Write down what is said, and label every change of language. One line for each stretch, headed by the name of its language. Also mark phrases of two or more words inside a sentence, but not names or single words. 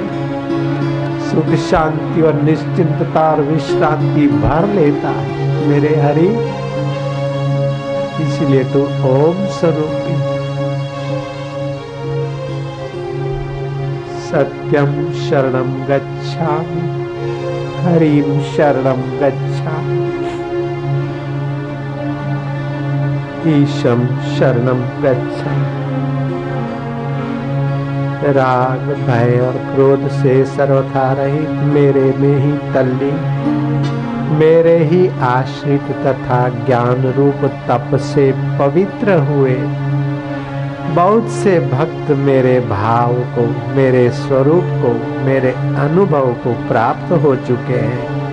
Hindi: सुख शांति और निश्चिंतता और विश्रांति भर लेता है मेरे हरि, इसलिए तू ओम स्वरूपी।
Sanskrit: सत्यम शरणं गच्छामि, हरिं शरणं गच्छामि, ईशं शरणं गच्छामि।
Hindi: राग भय और क्रोध से सर्वथा रहित मेरे में ही तल्लीन, मेरे ही आश्रित तथा ज्ञान रूप तप से पवित्र हुए बहुत से भक्त मेरे भाव को, मेरे स्वरूप को, मेरे अनुभव को प्राप्त हो चुके हैं।